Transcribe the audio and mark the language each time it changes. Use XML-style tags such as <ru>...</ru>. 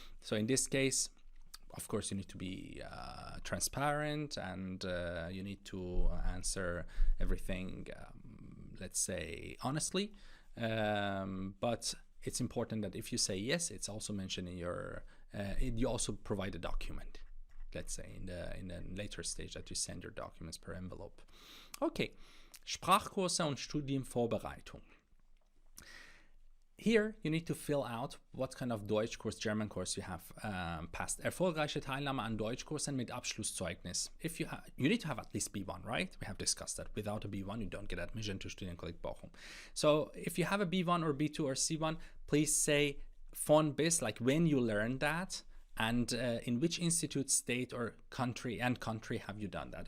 <en>So in this case, of course, you need to be transparent, and you need to answer everything, let's say, honestly. But it's important that if you say yes, it's also mentioned in your, you also provide a document, let's say, in the later stage that you send your documents per envelope.</en> <de>Okay, Sprachkurse und Studienvorbereitung.</de> <en>Here, you need to fill out what kind of Deutschkurs, German course you have passed.</en> <de>Erfolgreiche Teilnahme an Deutschkursen mit Abschlusszeugnis.</de> <en>If you need to have at least B1, right? We have discussed that. Without a B1, you don't get admission to Studienkolleg Bochum. So if you have a B1 or B2 or C1, please say</en> <de>von bis,</de> <en>like when you learned that, and in which institute, state, or country have you done that.</en>